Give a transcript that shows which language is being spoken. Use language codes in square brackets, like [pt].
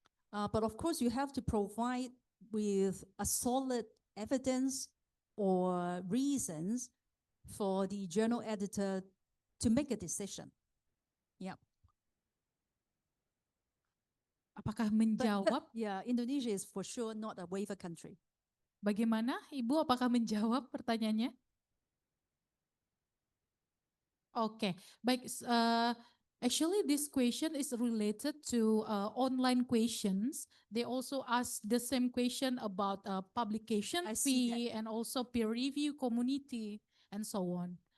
[en] But of course, you have to provide with a solid evidence or reasons for the journal editor to make a decision. Yeah. [id] Apakah [en] But, [id] menjawab? [en] yeah, Indonesia is for sure not a waiver country. [id] Bagaimana Ibu, apakah menjawab pertanyaannya? Oke, baik. [en] Actually, this question is related to online questions. They also ask the same question about publication I see that. fee and also peer review community and so on.